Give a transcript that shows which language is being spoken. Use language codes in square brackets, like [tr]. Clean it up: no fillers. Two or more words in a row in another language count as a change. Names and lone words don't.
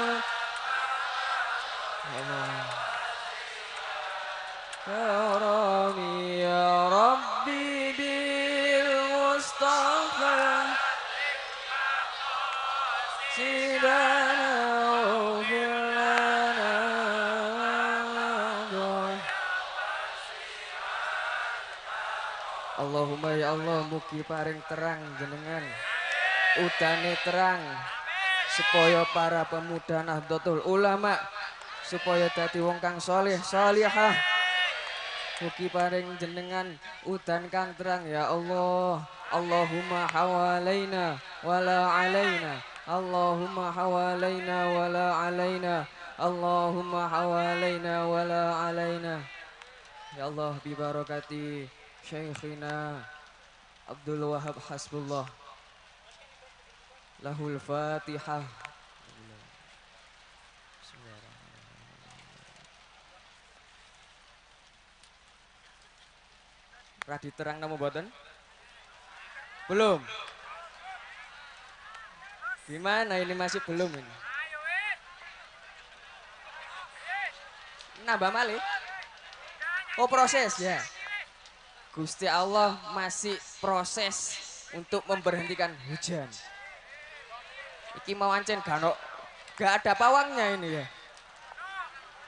[ar] كرمي يا ربي بالمصطفى سيدنا واغفر لنا اللهم يا الله [jv] mugi paring terang jenengan udane terang supaya para pemuda Nahdlatul Ulama supaya dadi wong kang saleh salihah. Mugi paring jenengan udan kang terang ya Allah. [ar] اللهم حوالينا ولا علينا. اللهم حوالينا ولا علينا. اللهم حوالينا ولا علينا. يا الله ببركة شيخنا Abdul Wahab Hasbullah. له الفاتحة. [jv] Radi terang nama boten? [id] Belum. Gimana ini masih belum ini? [jv] Nambah malih? [id] Oh proses ya. Gusti Allah masih proses untuk memberhentikan hujan. [jv] Iki mau ancen [id] gak ada pawangnya ini ya.